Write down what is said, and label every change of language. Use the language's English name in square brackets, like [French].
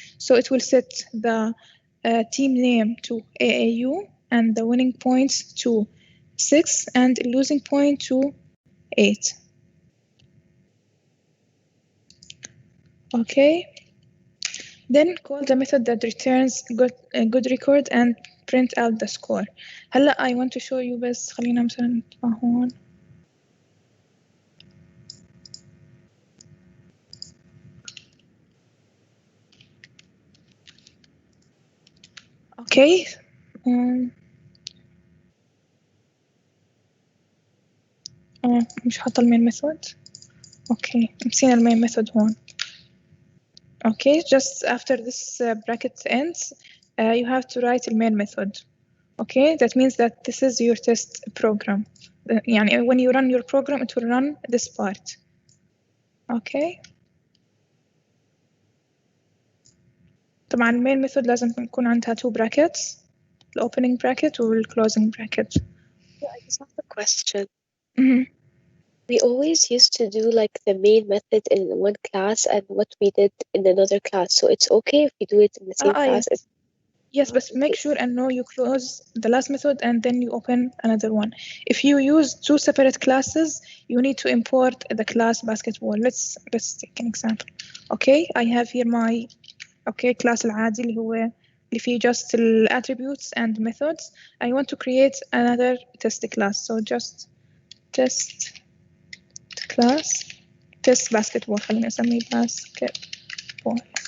[English] So it will set the team name to AAU and the winning points to 6 and losing point to 8. Okay, then call the method that returns good record and print out the score. [Arabic] هلا [English] I want to show you [Arabic] بس خلينا مثلا نطلع هون. [English] Okay. [Arabic] مش حاطة المين method. Okay, نسينا المين method هون. [English] Okay, just after this bracket ends, you have to write the main method. Okay, that means that this is your test program. [Arabic] يعني [English] when you run your program, it will run this part. Okay. [Arabic] طبعا main method لازم يكون عندها 2 brackets. [English] opening bracket or closing bracket. Yeah, I just have a question. Mhm. We always used to do like the main method in one class and what we did in another class. So it's okay if we do it in the same class. Yes. Yes, but make Okay. sure and know you close the last method and then you open another one. If you use two separate classes, you need to import the class basketball. Let's take an example. Okay, I have here my class [Arabic] العادي اللي هو اللي فيه [English] just the attributes and methods. I want to create another test class. So just test class test basketball. [Arabic] خلينا نسميه basketball.